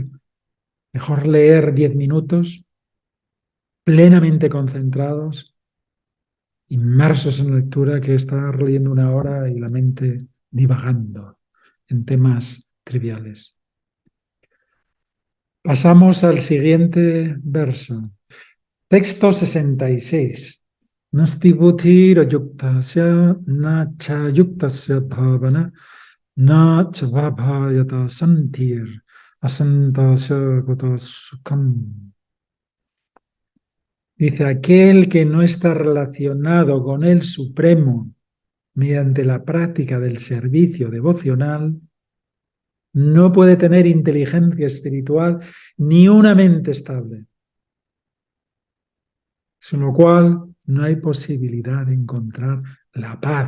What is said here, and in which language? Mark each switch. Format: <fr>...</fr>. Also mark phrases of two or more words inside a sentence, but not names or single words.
<es>Mejor leer 10 minutos plenamente concentrados, inmersos en la lectura, que estar leyendo una hora y la mente divagando en temas triviales. Pasamos al siguiente verso. Texto 66.</es> <sa>Nasti buddhir yuktasya na cha yuktasya bhavana na cha vabhayata santir asantasya gata sukham.</sa> <es>Dice, aquel que no está relacionado con el Supremo mediante la práctica del servicio devocional no puede tener inteligencia espiritual ni una mente estable, sin lo cual no hay posibilidad de encontrar la paz.</es>